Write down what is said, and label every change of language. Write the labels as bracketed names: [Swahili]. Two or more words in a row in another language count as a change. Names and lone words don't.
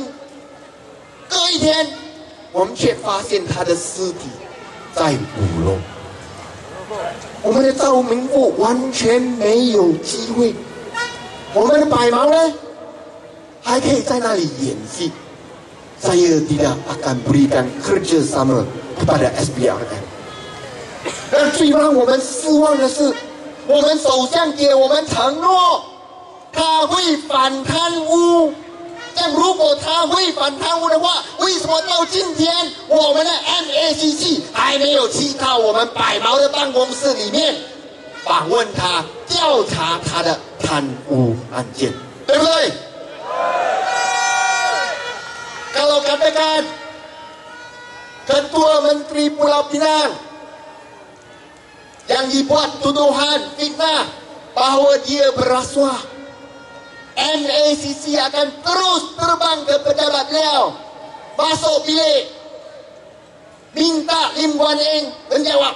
[Chinese] 隔一天，我们却发现他的尸体在5楼。我们的赵明富完全没有机会，我们的白毛呢，还可以在那里演戏。 [Malay] Saya tidak akan berikan kerjasama kepada SPRM。 [Chinese] 而最让我们失望的是，我们首相给我们承诺，他会反贪污。但如果他会反贪污的话，为什么到今天我们的 MACC 还没有去到我们百毛的办公室里面访问他，调查他的贪污案件，对不对 [Malay] ？Kalau katakan Ketua Menteri Pulau Pinang yang dibuat tuduhan fitnah bahawa dia berrasuah, MACC akan terus terbang ke pejabat beliau, masuk bilik, minta Lim Guan Eng menjawab.